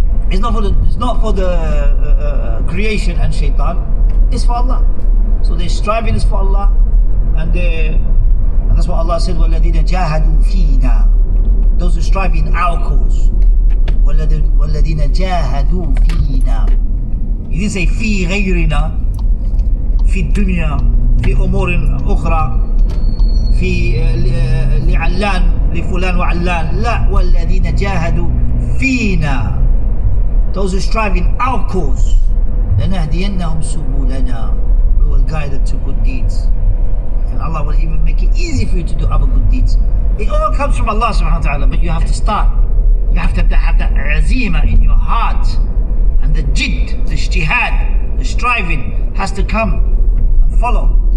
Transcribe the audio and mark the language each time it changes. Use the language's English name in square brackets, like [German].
[English] It's not for the creation and shaitan. It's for Allah. So their striving is for Allah, and that's what Allah said. [Arabic] وَالَّذِينَ جَاهَدُوا فِينَا. [English] Those who strive in our cause. [Arabic] وَالَّذِينَ جَاهَدُوا فِينَا. He didn't say في غيرنا, في الدنيا, في أمور أخرى, في لعلان لفلان وعلان. لا, وَالَّذِينَ جَاهَدُوا فِينَا. [English] Those who strive in our cause. [Arabic] لَنَهْدِيَنَّهُمْ سُبُلَنَا. [English] We will guide them to good deeds. And Allah will even make it easy for you to do other good deeds. It all comes from Allah subhanahu wa ta'ala, but you have to start. You have to have that azima in your heart. And the jid, the ijtihad, the striving has to come and follow.